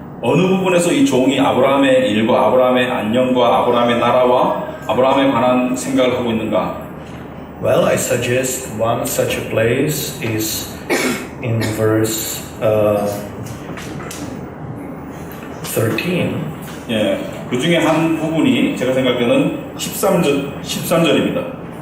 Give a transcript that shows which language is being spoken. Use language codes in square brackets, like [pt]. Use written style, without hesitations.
[ko] 어느 부분에서 이 종이 아브라함의 일과 아브라함의 안녕과 아브라함의 나라와 아브라함에 관한 생각을 하고 있는가? [en] Well, I suggest one such a place is in verse 13. [ko] 예, 그 중에 한 부분이 제가 생각하는 13절입니다.